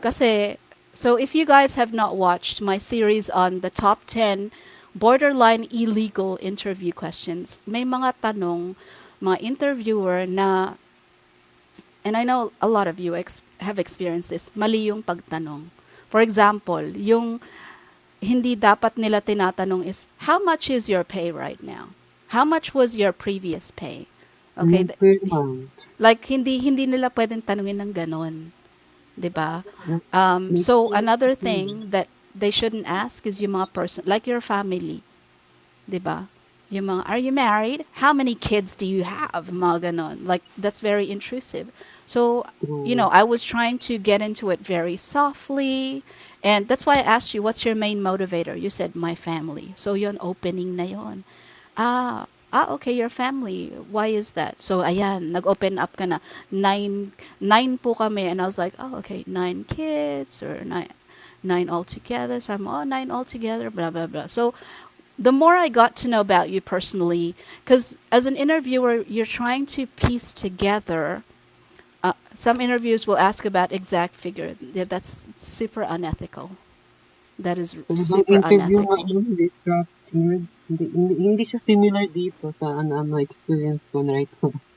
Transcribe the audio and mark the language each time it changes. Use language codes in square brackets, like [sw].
[en] Kasi, so if you guys have not watched my series on the top 10 borderline illegal interview questions, [tl] may mga tanong, mga interviewer na, [en] and I know a lot of you have experienced this, [tl] mali yung pagtanong. [en] For example, [tl] yung hindi dapat nila tinatanong [en] is, how much is your pay right now? How much was your previous pay? Okay, Okay, ma'am. [tl] like hindi nila pwedeng tanungin ng ganon, 'di ba? May [en] So experience another [tl] kasi. [en] thing that they shouldn't ask is yung mga person like your family, 'di ba? Yung mga, are you married? How many kids do you have? [tl] Mga ganon. [en] Like, that's very intrusive. So, True. I was trying to get into it very softly. And that's why I asked you, what's your main motivator? You said, my family. So, [tl] yon opening na yon. [en] Okay, your family. Why is that? [tl] So, ayan, nag-open up ka na. Nine po kami. [en] And I was like, oh, okay, 9 kids or nine altogether. So I'm, oh, nine altogether, blah, blah, blah. So, the more I got to know about you personally, because as an interviewer, you're trying to piece together. Some interviews will ask about exact figure. Yeah, that's super unethical. That is [tl] Talagang [en] super [tl] interview nga [en] unethical. [tl] yun, hindi structured. Hindi siya similar dito sa ano experience ko na [en] right now.